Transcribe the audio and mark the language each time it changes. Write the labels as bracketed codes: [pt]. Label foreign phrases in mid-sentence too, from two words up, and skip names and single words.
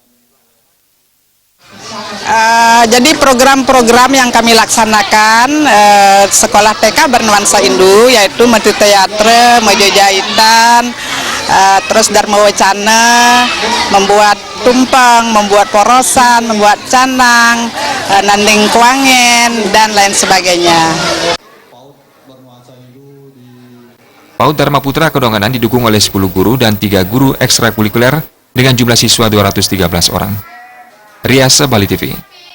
[id] Jadi program-program yang kami laksanakan sekolah TK bernuansa Hindu yaitu Mati Teatre, menjajahitan, terus Dharma Wacana, membuat tumpeng, membuat porosan, membuat canang, nanding kuangen, dan lain sebagainya. PAUD Dharma Putra Kedonganan didukung oleh 10 guru dan 3 guru ekstrakurikuler dengan jumlah siswa 213 orang. Riasa Bali TV.